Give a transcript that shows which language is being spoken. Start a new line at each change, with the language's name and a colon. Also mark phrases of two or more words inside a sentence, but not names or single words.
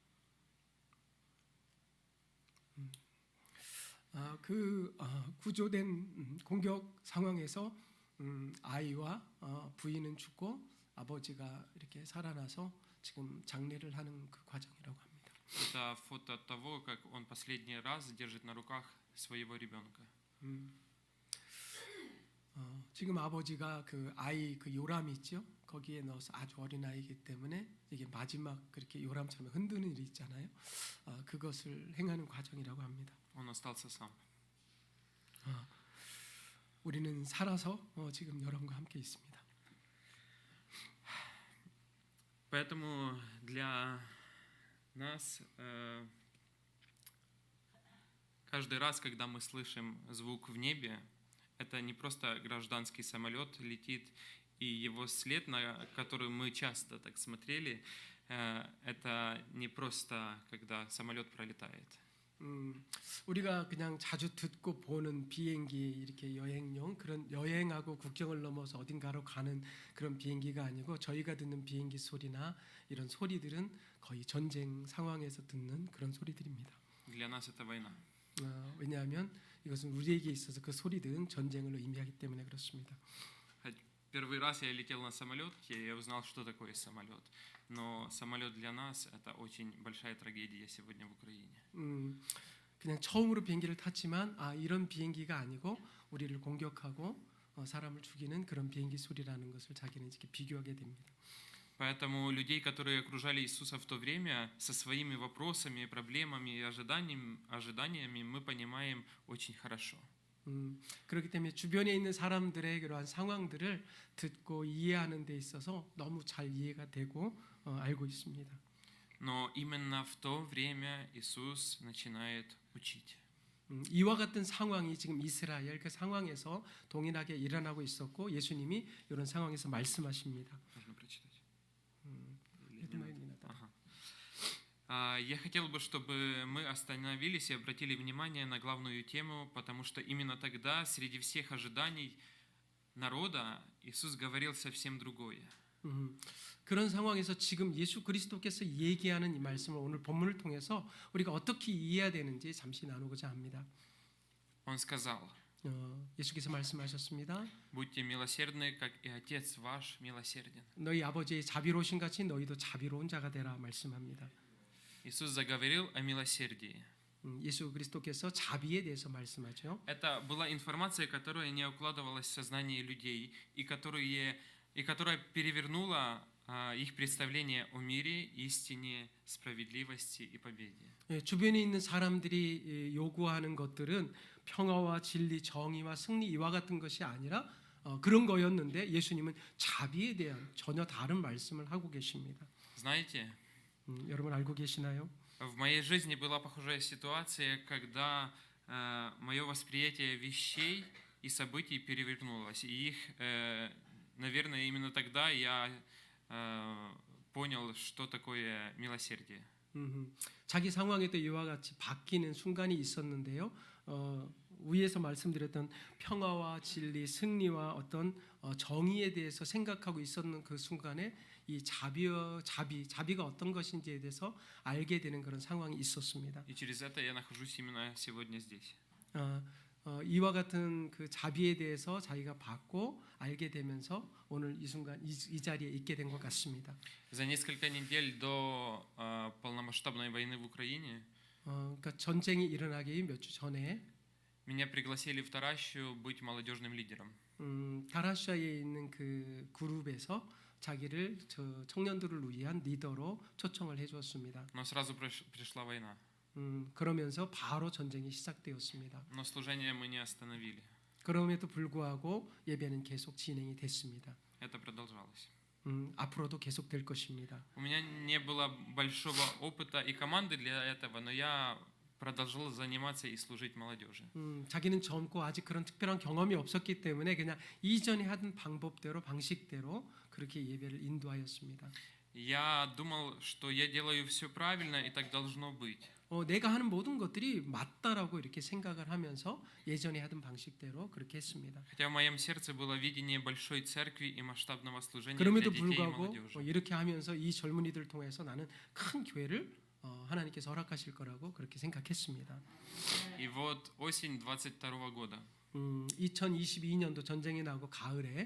Korean: 구조된 공격 상황에서 아이와 부인은 죽고 아버지가 이렇게 살아나서 지금 장례를 하는 그 과정이라고 합니다.
Russian: Это фото того, как он последний раз держит на руках своего ребенка.
Korean: 지금 아버지가 그 아이 그 요람 있죠? 거기에 넣어서 아주 어린 아이이기 때문에 이게 마지막 그렇게 요람처럼 흔드는 일이 있잖아요. 그것을 행하는 과정이라고 합니다.
Russian: Он остался сам.
Korean: 우리는 살아서 지금 여러분과 함께 있습니다.
Russian: Поэтому для нас каждый раз, когда мы слышим звук в небе, это не просто гражданский самолет летит, и его след, на который мы часто так смотрели, это не просто, когда самолет пролетает.
Korean: 우리가 그냥 자주 듣고 보는 비행기 이렇게 여행용 그런 여행하고 국경을 넘어서 어딘가로 가는 그런 비행기가 아니고 저희가 듣는 비행기 소리나 이런 소리들은 거의 전쟁 상황에서 듣는 그런 소리들입니다.
Russian: Для нас это война.
Korean: 왜냐하면 이것은 우리에게 있어서 그 소리들은 전쟁을 의미하기 때문에 그렇습니다.
Russian: Первый раз я летел на самолете, я узнал, что такое самолет. Но самолет для нас это очень большая трагедия сегодня в Украине.
Korean: 그냥 처음으로 비행기를 탔지만 이런 비행기가 아니고 우리를 공격하고 사람을 죽이는 그런 비행기 소리라는 것을 자기는 이렇게 비교하게 됩니다.
Russian: Поэтому людей, которые окружали Иисуса в то время, со своими вопросами, проблемами и ожиданиями мы понимаем очень хорошо.
Korean: 그렇기 때문에 주변에 있는 사람들의 그러한 상황들을 듣고 이해하는 데 있어서 너무 잘 이해가 되고 알고 있습니다.
Russian: Но именно в то время Иисус начинает учить.
Korean: 이와 같은 상황이 지금 이스라엘 그 상황에서 동일하게 일어나고 있었고 예수님이 이런 상황에서 말씀하십니다.
Russian: Можно прочитать? Ага. Я хотел бы, чтобы мы остановились и обратили внимание на главную тему, потому что именно тогда, среди всех ожиданий народа, Иисус говорил совсем другое.
Korean: 그런 상황에서 지금 예수 그리스도께서 얘기하는 이 말씀을 오늘 본문을 통해서 우리가 어떻게 이해해야 되는지 잠시 나누고자 합니다.
Russian: Он сказал:
Korean: 예수께서 말씀하셨습니다.
Russian: «Будьте милосердны, как и Отец ваш милосерден».
Korean: 너희 아버지의 자비로우신 같이 너희도 자비로운 자가 되라 말씀합니다.
Russian: Иисус заговорил о милосердии.
Korean: 예수 그리스도께서 자비에 대해서 말씀하죠.
Russian: Это была информация, которая не укладывалась в сознание людей и которая перевернула их представление о мире, истине, справедливости и победе.
Korean: 예, 주변에 있는 사람들이 요구하는 것들은 평화와 진리, 정의와 승리 이와 같은 것이 아니라 그런 거였는데 예수님은 자비에 대한 전혀 다른 말씀을 하고 계십니다.
Russian: Знаете,
Korean: 여러분 알고 계시나요?
Russian: в моей жизни была похожая ситуация, когда мое восприятие вещей и событий перевернулось. И их, наверное, именно тогда я понял, что такое милосердие.
Korean: 자기 상황에도 이와 같이 바뀌는 순간이 있었는데요. 위에서 말씀드렸던 평화와 진리, 승리와 어떤 정의에 대해서 생각하고 있었는 그 순간에 이 자비가 어떤 것인지에 대해서 알게 되는 그런 상황이 있었습니다.
Russian: И через это я нахожусь именно сегодня здесь.
Korean: 이와 같은 그 자비에 대해서 자기가 받고 알게 되면서 오늘 이 순간 이 자리에 있게 된 것 같습니다.
Russian: За несколько недель до полномасштабной войны в Украине
Korean: 그러니까 전쟁이 일어나기 몇 주 전에
Russian: меня пригласили в Таращу быть молодежным лидером.
Korean: 다라시아에 있는 그 그룹에서 자기를 청년들을 위한 리더로 초청을 해주었습니다.
Russian: Но сразу пришла война.
Korean: 그러면서 바로 전쟁이 시작되었습니다.
Russian: Но служение мы не остановили.
Korean: 그럼에도 불구하고 예배는 계속 진행이 됐습니다.
Russian: Это продолжалось.
Korean: 앞으로도 계속 될 것입니다.
Russian: У меня не было большого опыта и команды для этого, но я продолжал заниматься и служить молодежи.
Korean: 자기는 젊고 아직 그런 특별한 경험이 없었기 때문에 그냥 이전에 하던 방법대로 방식대로 그렇게 예배를 인도하였습니다.
Russian: Я думал, что я делаю все правильно и так должно быть.
Korean: 내가 하는 모든 것들이 맞다라고 이렇게 생각을 하면서 예전에 하던 방식대로 그렇게 했습니다.
Russian: Хотя в моем сердце было видение большой церкви и масштабного служения для
Korean: 그럼에도
Russian: детей и
Korean: 불구하고
Russian: молодежи.
Korean: 이렇게 하면서 이 젊은이들을 통해서 나는 큰 교회를 하나님께서 허락하실 거라고 그렇게 생각했습니다.
Russian: И вот осень 22 года.
Korean: 2022년도 전쟁이 나고 가을에